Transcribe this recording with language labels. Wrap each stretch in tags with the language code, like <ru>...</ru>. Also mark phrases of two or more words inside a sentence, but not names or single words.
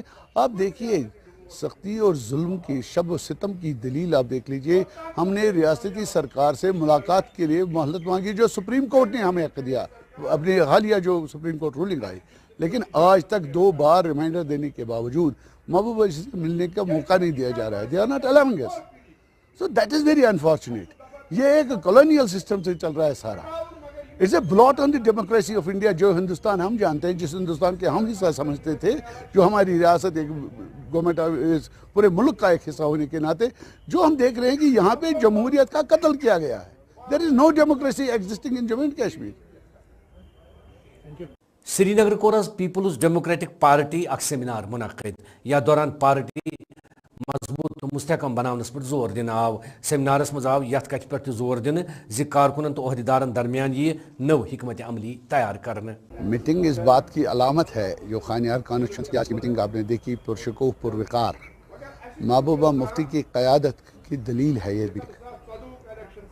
<hi>आप देखिए सख्ती और जुल्म की, शब व सितम की दलील आप देख लीजिए। हमने रियासती सरकार से मुलाकात के लिए मोहलत मांगी, जो सुप्रीम कोर्ट ने हमें हक दिया, अपनी हालिया जो</hi> <en>Supreme Court ruling</en> <hi>आई, लेकिन आज तक 2 बार रिमाइंडर देने के बावजूद महबूबा से मिलने का मौका नहीं दिया जा रहा है।</hi> <en>They are not allowing us, so that is very unfortunate.</en> <hi>ये एक</hi> <en>colonial system</en> <hi>से चल रहा है सारा।</hi> <en>It's a blot on the democracy of India.</en> <hi>जो हिंदुस्तान हम जानते हैं, जिस हिंदुस्तान के हम हिस्सा समझते थे, जो हमारी रियासत एक गवर्नमेंट पूरे मुल्क का एक हिस्सा होने के नाते, जो हम देख रहे हैं कि यहाँ पे जमहूरियत का कत्ल किया गया है।</hi> <en>There is no democracy existing in Jammu and Kashmir.</en> <ks>श्रीनगर कोर पीपल्स डेमोक्रेटिक पार्टी अख सेमिनार मुनक़िद। या दौरान पार्टी मजबूत तो मुस्तहकम बनावनस पर जोर दिन आव। सेमिनारस मज आव यथ कथ पर जोर दिन जि कारकुनन तो ओहदेदारन दरमियान ये नव हिकमत अमली तैयार करने।</ks> <hi>मीटिंग इस बात की अलामत है, जो खानियार कॉन्स्टिट्यूंसी की आज की मीटिंग आपने देखी, पुरशकूफ पुरवकार, महबूबा मुफ्ती की क़यादत की दलील है ये मीटिंग।</hi>